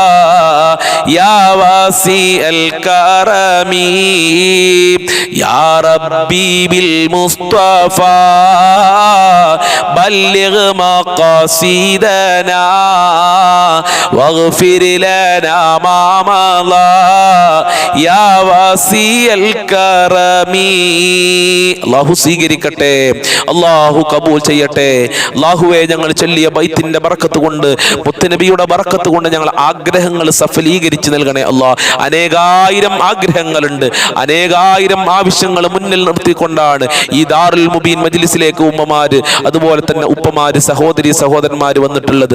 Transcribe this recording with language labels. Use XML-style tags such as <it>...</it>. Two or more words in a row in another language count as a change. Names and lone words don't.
<ar>يا واسع الكرم يا ربي بالمصطفى بلغ مقاصدنا واغفر لنا ما مضى يا واسع الكرم.</ar> <ml>അല്ലാഹു സ്വീകരിക്കട്ടെ, അല്ലാഹു കബൂൽ ചെയ്യട്ടെ. അല്ലാഹുവേ ഞങ്ങൾ ചൊല്ലിയ ബൈത്തിന്റെ ബറക്കത്ത് കൊണ്ട്, മുത്തുനബിയുടെ ബറക്കത്ത് കൊണ്ട് ഞങ്ങൾ ആഗ്രഹങ്ങൾ സഫലീകരിച്ച് നൽകണേ അല്ലാഹ്. അനേകായിരം ആഗ്രഹങ്ങളുണ്ട്, അനേകായിരം ആവശ്യങ്ങൾ മുന്നിൽ നിർത്തിക്കൊണ്ടാണ് ഈ ദാറുൽ മുബീൻ മജ്ലിസിലേക്ക് ഉമ്മമാര്, അതുപോലെ തന്നെ ഉപ്പമാര്, സഹോദരി സഹോദരന്മാര് വന്നിട്ടുള്ളത്.</ml>